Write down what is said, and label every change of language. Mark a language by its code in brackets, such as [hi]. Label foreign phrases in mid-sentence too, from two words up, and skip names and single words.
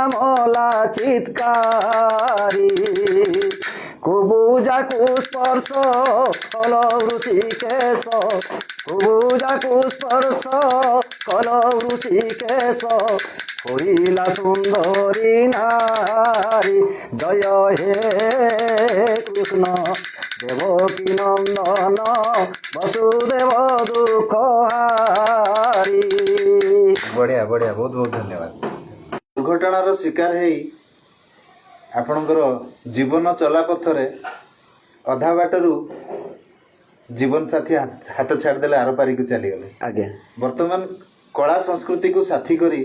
[or] ମଲା ଚିତ୍କାରୀ, କୁବୁଜାକୁ ସ୍ପର୍ଶ କଲ ଋଷିକେଶ, କୁବୁଜାକୁ ସ୍ପର୍ଶ କଲ ଋଷିକେଶ, ହଇଲା ସୁନ୍ଦରୀ ନାରୀ, ଜୟ ହେ କୃଷ୍ଣ ଦେବକୀ ନନ୍ଦନ ବସୁଦେବ ଦୁଃଖ ହାରି। ବଢ଼ିଆ ବଢ଼ିଆ, ବହୁତ ବହୁତ ଧନ୍ୟବାଦ। ଦୁର୍ଘଟଣାର ଶିକାର ହେଇ ଆପଣଙ୍କର ଜୀବନ ଚଲାପଥରେ ଅଧା ବାଟରୁ ଜୀବନସାଥୀ ହାତ ଛାଡ଼ିଦେଲେ, ଆର ପାରିକୁ ଚାଲିଗଲେ। ଆଜ୍ଞା। ବର୍ତ୍ତମାନ କଳା ସଂସ୍କୃତିକୁ ସାଥୀ କରି